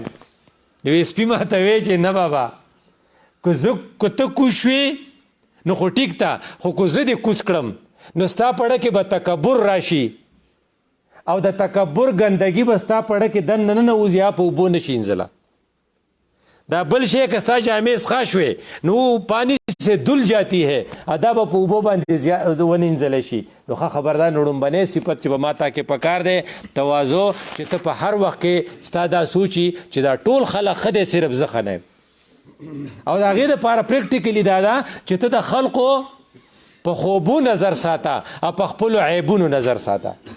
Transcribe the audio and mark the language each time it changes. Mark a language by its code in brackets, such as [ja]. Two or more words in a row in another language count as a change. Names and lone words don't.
[ps] نو سپي ما ته وی چې نه بابا، که ته کوز شوې نو خو ټیک ته، خو که زه دې کوز کړم نو ستا پړه کې به تکبر راشي، او د تکبر ګندګي به ستا پړه کې دننه ننوځي، یا په اوبو نشي انځله. دا بل شی که ستا جامې څښا شوې نو [ur] پانی سے دل جاتی ہے، [ps] دا به په اوبو باندې ونینځلی شي. نو ښه خبردار، لومبنی صفت چې به ما تا کې پکار دی تواضع، چې ته په هر وخت کې ستا دا سوچي چې دا ټول خلک ښه دی، صرف زه ښه نه یم. او د هغې دپاره پریکټیکلي دا ده چې ته د خلقو په خوبو نظر ساته او په خپلو عیبونو نظر ساته.